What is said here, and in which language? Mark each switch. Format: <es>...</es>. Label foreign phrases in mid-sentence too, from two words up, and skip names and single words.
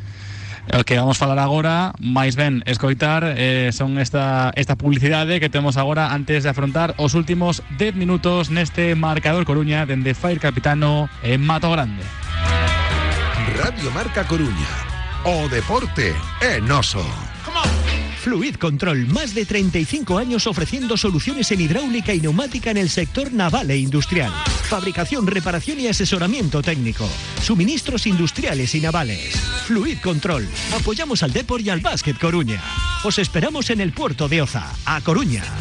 <gl>O que vamos falar agora, máis ben escoitar, son esta publicidade que temos agora antes de afrontar os últimos 10 minutos neste Marcador Coruña dende Fair Capitano en Mato Grande. Radio Marca Coruña. O deporte en Oso.</gl> <es>Fluid Control, más de 35 años ofreciendo soluciones en hidráulica y neumática en el sector naval e industrial. Fabricación, reparación y asesoramiento técnico. Suministros industriales y navales. Fluid Control. Apoyamos al Depor y al Básquet Coruña. Os esperamos en el puerto de Oza, a Coruña.</es>